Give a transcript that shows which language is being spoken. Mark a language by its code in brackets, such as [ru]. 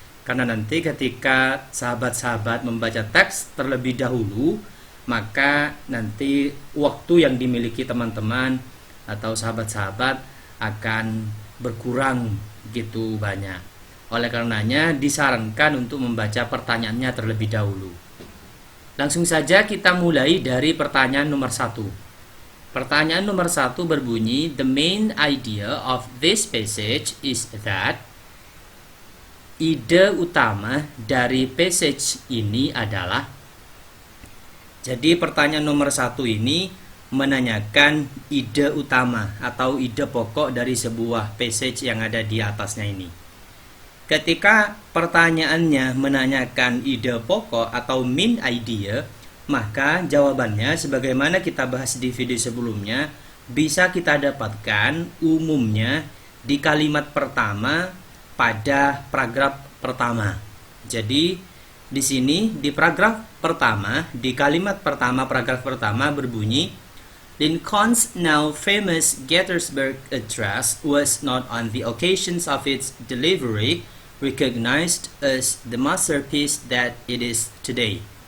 [id] Karena nanti ketika sahabat-sahabat membaca teks terlebih dahulu, maka nanti waktu yang dimiliki teman-teman atau sahabat-sahabat akan berkurang gitu banyak. Oleh karenanya disarankan untuk membaca pertanyaannya terlebih dahulu. Langsung saja kita mulai dari pertanyaan nomor 1. Pertanyaan nomor 1 berbunyi, [en] the main idea of this passage is that. [id] Ide utama dari passage ini adalah. Jadi pertanyaan nomor 1 ini menanyakan ide utama atau ide pokok dari sebuah passage yang ada di atasnya ini. Ketika pertanyaannya menanyakan ide pokok atau main idea, maka jawabannya sebagaimana kita bahas di video sebelumnya bisa kita dapatkan umumnya di kalimat pertama pada paragraf pertama. Jadi di sini di paragraf pertama, di kalimat pertama paragraf pertama berbunyi, [en] Lincoln's now famous Gettysburg Address was not on the occasions of its delivery recognized as the masterpiece that it is today.